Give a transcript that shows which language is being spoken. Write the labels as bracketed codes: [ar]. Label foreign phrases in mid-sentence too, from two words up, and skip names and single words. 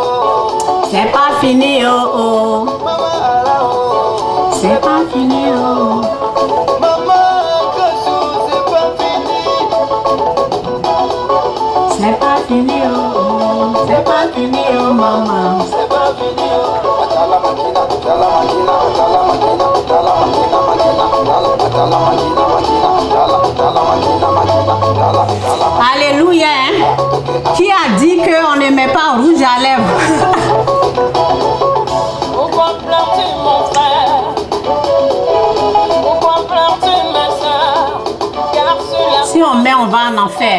[fr] C'est pas fini, oh, oh. Maman Alao. C'est pas fini, oh. Maman Kassou, c'est pas fini. C'est pas fini, oh, oh. C'est pas fini, oh, maman. C'est pas fini. [ln] Atala makina, atala makina, atala makina, atala makina, makina, atala makina, makina, atala makina, makina, atala. [fr] Alléluia. Hein? Qui a dit qu'on ne met pas rouge à lèvres? Pourquoi pleures-tu, mon frère? Pourquoi pleures-tu, ma soeur? Car cela Si on met, on va en enfer.